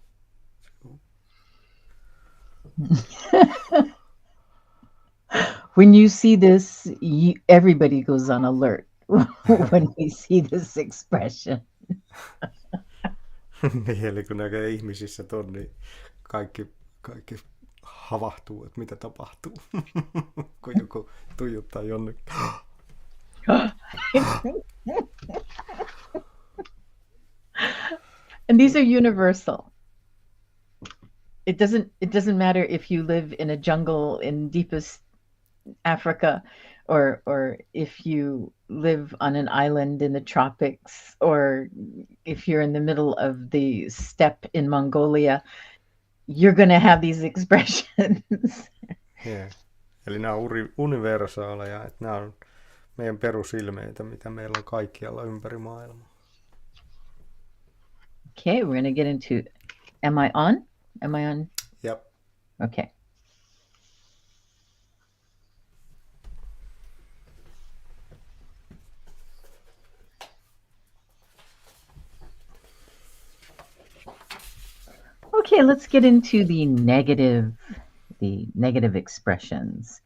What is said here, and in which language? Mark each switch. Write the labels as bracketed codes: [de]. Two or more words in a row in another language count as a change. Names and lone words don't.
[en] When you see this, everybody goes on alert when we see this expression. [fi] Niin, eli kun näkee ihmisissä ton, niin kaikki havahtuu, että mitä tapahtuu, kun joku tuijottaa jonnekin. [en] And these are universal. It doesn't matter if you live in a jungle in deepest Africa, or if you live on an island in the tropics, or if you're in the middle of the steppe in Mongolia, you're going to have these expressions. Yeah. [fi] Eli nämä on universaaleja, että nämä on meidän perusilmeitä, mitä meillä on kaikkialla ympäri maailmaa. [en] Okay, we're going to get into, am I on? Am I on? Yep. Okay. Okay, let's get into the negative expressions.